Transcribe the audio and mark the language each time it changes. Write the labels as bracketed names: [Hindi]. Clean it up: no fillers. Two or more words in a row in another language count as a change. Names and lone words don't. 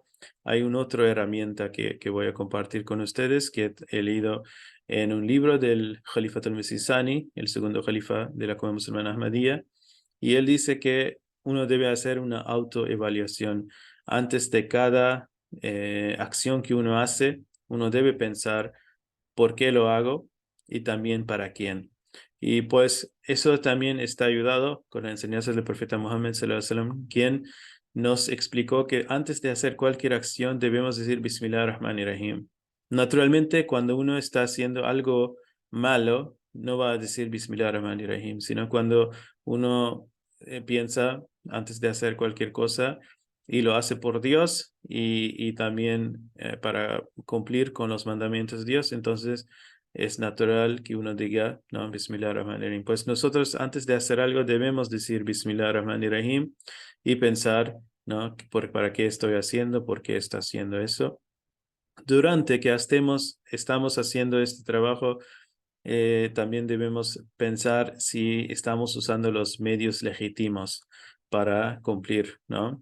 [Spanish] Hay una otra herramienta que voy a compartir con ustedes que he leído en un libro del Khalifa al-Masih Sani, el segundo Khalifa de la Comunidad Musulmana Ahmadiyya, y él dice que uno debe hacer una autoevaluación antes de cada acción que uno hace. Uno debe pensar por qué lo hago y también para quién. Y pues eso también está ayudado con las enseñanzas del profeta Muhammad [Arabic] صلى الله عليه وسلم, [Spanish] quien nos explicó que antes de hacer cualquier acción debemos decir [Arabic] بسم الله الرحمن الرحيم. [Spanish] Naturalmente, cuando uno está haciendo algo malo, no va a decir [Arabic] بسم الله الرحمن الرحيم, [Spanish] sino cuando uno piensa antes de hacer cualquier cosa y lo hace por Dios y también para cumplir con los mandamientos de Dios, entonces es natural que uno diga, no, [Arabic] بسم الله الرحمن الرحيم. [Spanish] Pues nosotros antes de hacer algo debemos decir [Arabic] بسم الله الرحمن الرحيم [Spanish] y pensar, ¿no? ¿Para qué estoy haciendo? ¿Por qué está haciendo eso? Durante que estamos haciendo este trabajo, también debemos pensar si estamos usando los medios legítimos para cumplir, ¿no?